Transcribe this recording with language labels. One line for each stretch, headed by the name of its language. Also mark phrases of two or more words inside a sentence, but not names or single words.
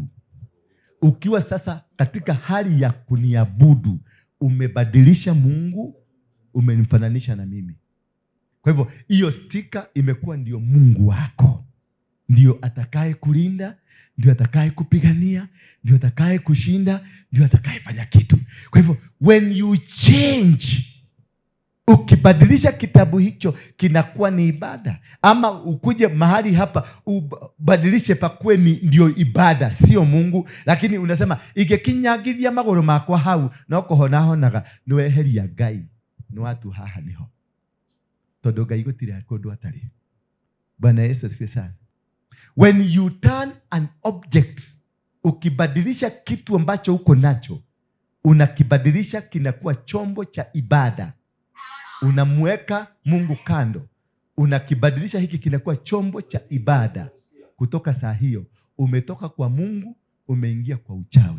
Swahili: Ukiwa sasa katika hali ya kuniabudu, umebadilisha Mungu, umenifananisha na mimi. Kwa hivyo hiyo stika imekuwa ndio Mungu wako, ndio atakaye kulinda, ndio atakaye kupigania, ndio atakaye kushinda, ndio atakaye fanya kitu. Kwa hivyo
English: when you change,
Swahili: ukibadilisha kitabu hicho kinakuwa ni ibada. Ama ukuje mahali hapa ubadilishe pakuwe ni ndio ibada, sio Mungu.
Kikuyu: Lakini unasema igekinyagithia magoro makwa hau no kuhonahonaga niweheria Ngai ni watu haha niho tondu Ngai gutire kundu atari.
Swahili: Bwana Yesu asifiwe sana.
English: When you turn an object,
Swahili: ukibadilisha kitu ambacho uko nacho, unakibadilisha kinakuwa chombo cha ibada. Unamweka Mungu kando, unakibadilisha hiki kinakuwa chombo cha ibada. Kutoka saa hiyo umetoka kwa Mungu, umeingia kwa uchawi.